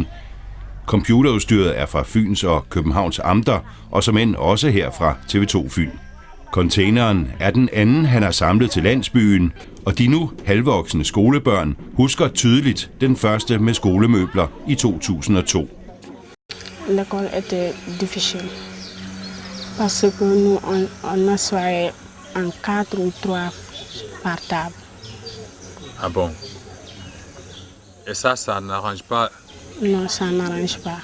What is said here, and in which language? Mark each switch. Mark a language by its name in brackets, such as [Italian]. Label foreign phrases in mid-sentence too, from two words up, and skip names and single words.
[Danish] Computerudstyret er fra Fyns og Københavns amter, og såmænd også her fra TV2 Fyn. Containeren er den anden, han har samlet til landsbyen, og de nu halvvoksne skolebørn husker tydeligt den første med skolemøbler i 2002. [French] L'école était difficile parce que nous on assoyait en 4 ou 3 par table. Ah bon? Et ça n'arrange pas? Non, ça n'arrange pas.